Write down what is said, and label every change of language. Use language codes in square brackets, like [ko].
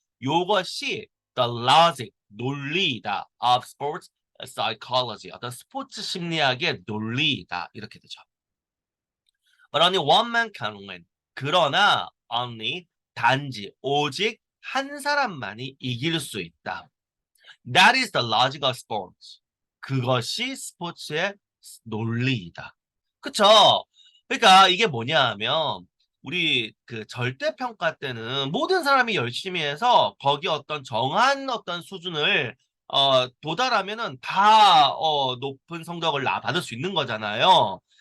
[ko] 요것이 [en] the logic, [ko] 논리이다. [en] of sports psychology. [ko] 어떤 스포츠 심리학의 논리이다. 이렇게 되죠. [en] But only one man can win. [ko] 그러나 only 단지 오직 한 사람만이 이길 수 있다. [en] That is the logic of sports. [ko] 그것이 스포츠의 논리이다. 그쵸? 그러니까 이게 뭐냐 하면 우리 그 절대평가 때는 모든 사람이 열심히 해서 거기 어떤 정한 어떤 수준을 도달하면은 다 높은 성적을 받을 수 있는 거잖아요.